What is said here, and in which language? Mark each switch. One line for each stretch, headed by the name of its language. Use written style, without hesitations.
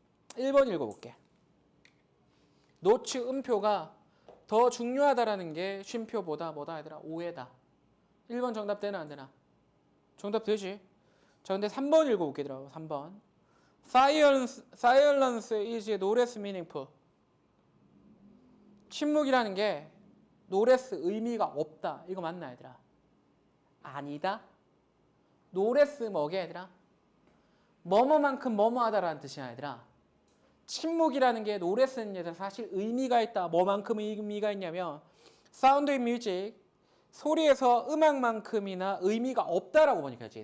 Korean: 1번 읽어볼게. 노치 음표가 더 중요하다라는 게 쉼표보다 뭐다 얘들아? 오해다. 1번 정답 되나 안 되나? 정답 되지. 자 근데 3번 읽어볼게 얘들아. 3번.
English: Silence is no less meaningful.
Korean: 침묵이라는 게
English: no less
Korean: 의미가 없다. 이거 맞나 얘들아? 아니다.
English: no less
Korean: 뭐게 얘들아? 뭐뭐만큼 뭐뭐하다라는 뜻이야 얘들아. 침묵이라는 게
English: no less
Korean: 는 얘들아 사실 의미가 있다. 뭐만큼 의미가 있냐면
English: Sound in music
Korean: 소리에서 음악만큼이나 의미가 없다라고 번역해야지.